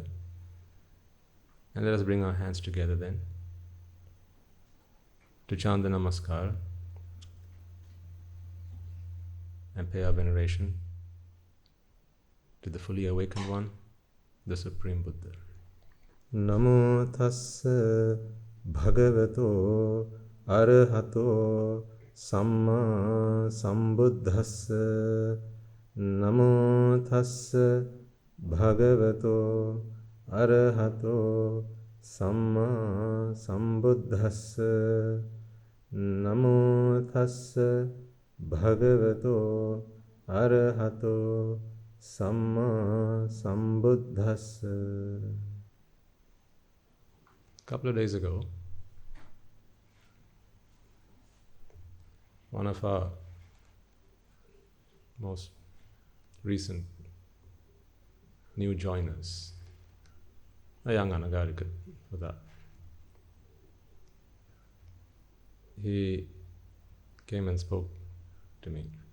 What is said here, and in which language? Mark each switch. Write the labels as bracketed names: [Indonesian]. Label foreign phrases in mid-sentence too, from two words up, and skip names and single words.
[English] And let us bring our hands together then to chant the namaskar and pay our veneration to the fully awakened one, the Supreme Buddha. [Pali] Namo tassa bhagavato arahato samma sambuddhassa. Namo tassa bhagavato arahato samma sambuddhassa. Namo tassa bhagavato arahato samma sambuddhassa. [English] A couple of days ago, one of our most recent new joiners, a young anagarika for that, he came and spoke to me.